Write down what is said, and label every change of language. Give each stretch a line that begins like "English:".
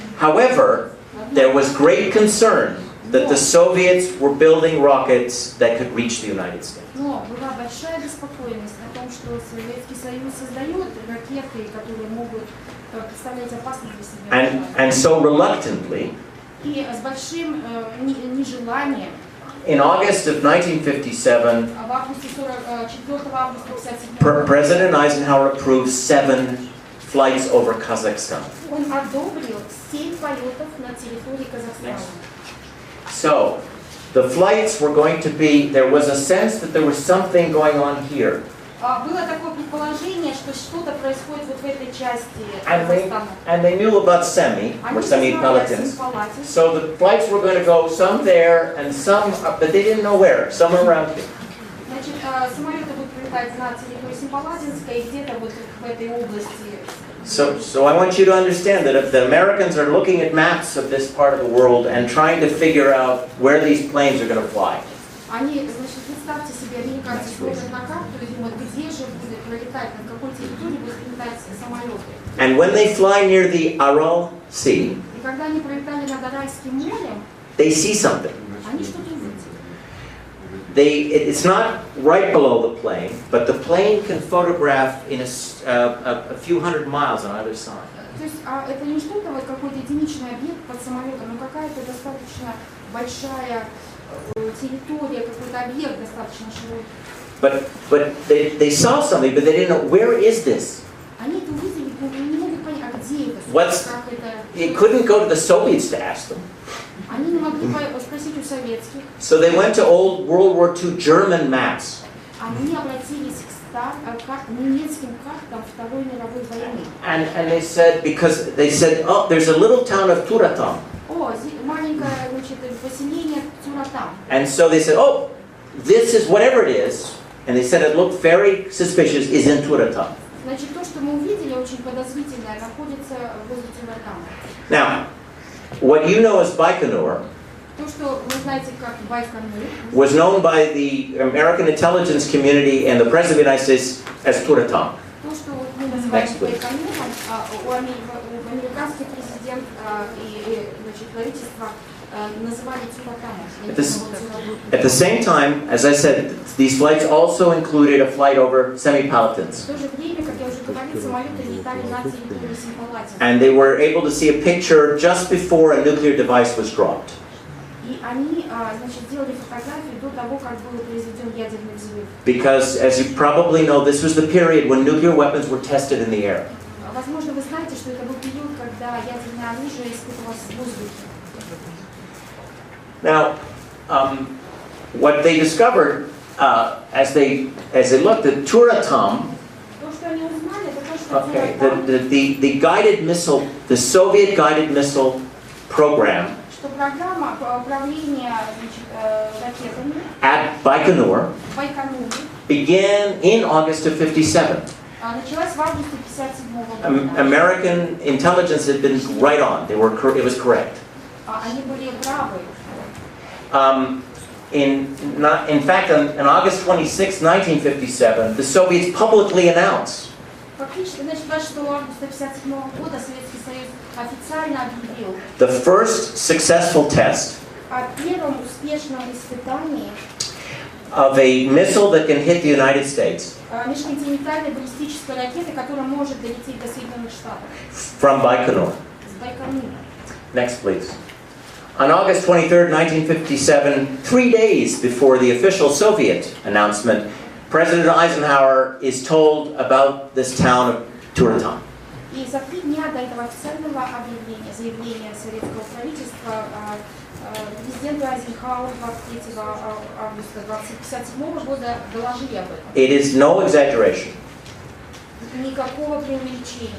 English: However, there was great concern that the Soviets were building rockets that could reach the United States.
Russian: Но была большая беспокойность о том, что Советский Союз создает ракеты, которые могут представлять опасность для себя.
English: And so reluctantly,
Russian: И с большим нежеланием
English: in August of 1957,
Russian: в августе 4 августа 1957
English: President Eisenhower approved 7 flights over Kazakhstan.
Russian: он одобрил 7 полетов на территории Казахстана.
English: So, the flights were going to be, there was a sense that there was something going on here.
Russian: Было такое предположение, что что-то происходит вот в этой части Казахстана.
English: And they knew about semi, or
Russian: Они знали о Семипалате.
English: So the flights were going to go some there and some, but they didn't know where, somewhere around here.
Russian: Значит, самолеты будут прилетать на территорию Семипалатинска и где-то вот в этой области.
English: So I want you to understand that if the Americans are looking at maps of this part of the world and trying to figure out where these planes are going to fly.
Russian: Они, значит, представьте себе, американцы смотрят на карту и думают, где же будет пролетать, над какой территорией будут прилетать самолеты.
English: And when they fly near the Aral Sea,
Russian: И когда они пролетали над Аральским морем,
English: they see something.
Russian: они что-то увидели.
English: It's not right below the plane, but the plane can photograph in a few hundred miles on either side.
Russian: То есть это не что-то, вот какой-то единичный объект под самолетом, но какая-то достаточно большая территория, какой-то объект достаточно широкий.
English: But they saw something, but they didn't know, where is this?
Russian: Они это увидели, но не могут понять, а где это,
English: What's-
Russian: как это.
English: They couldn't go to the Soviets to ask them.
Russian: Они не могли спросить у советских.
English: So they went to old World War II German maps.
Russian: Они обратились к немецким картам Второй мировой войны.
English: And they said, because they said, oh, there's a little town of Turatam.
Russian: О, маленькое, значит, поселение Тюратам.
English: And so they said, oh, this is whatever it is. And they said it looked very suspicious, is in Turatam.
Russian: Значит, то, что мы увидели, очень подозрительное, находится возле Тюратама.
English: Now, what you know as Baikonur
Russian: То, что вы знаете как Байконур,
English: was known by the American intelligence community and the President of the United States as Turatam.
Russian: то, что вот мы называем
English: Next, please.
Russian: Байконуром, американский президент и значит, правительство называли Тюратамом.
English: At the same time, as I said, these flights also included a flight over
Russian: В
English: semi-pelotons.
Russian: то же время, как я уже говорила, самолеты летали на территории Семипалатинска.
English: And they were able to see a picture just before a nuclear device was dropped.
Russian: И они, значит, сделали фотографии до того, как был произведен ядерный взрыв.
English: Because, as you probably know, this was the period when nuclear weapons were tested in the air.
Russian: Возможно, вы знаете, что это был период, когда ядерное оружие испытывалось в воздухе.
English: Now, what they discovered as they looked at Turatam,
Russian: То, что они узнали, это то, что
English: okay,
Russian: Тюратам,
English: the guided missile, the Soviet guided missile program
Russian: что программа управления ракетами
English: at Baikonur
Russian: в Байконуре
English: began in August of '57.
Russian: началась в августе 1957 года.
English: American intelligence had been right on. It was correct.
Russian: Они были правы.
English: In fact, on August 26, 1957, the Soviets publicly announced
Russian: Фактически, значит, 26 августа 1957 года Советский Союз официально объявил
English: the first successful test
Russian: о первом успешном испытании
English: of a missile that can hit the United States
Russian: межконтинентальной баллистической ракеты, которая может долететь до Соединенных Штатов
English: from Baikonur.
Russian: с Байконура.
English: Next, please. On August 23, 1957, 3 days before the official Soviet announcement, President Eisenhower is told about this town of Turatam.
Russian: И за 3 дня до этого официального заявления советского правительства президенту Айзенхауэру 23 августа 1957 года доложили об этом.
English: It is no exaggeration
Russian: Никакого преувеличения.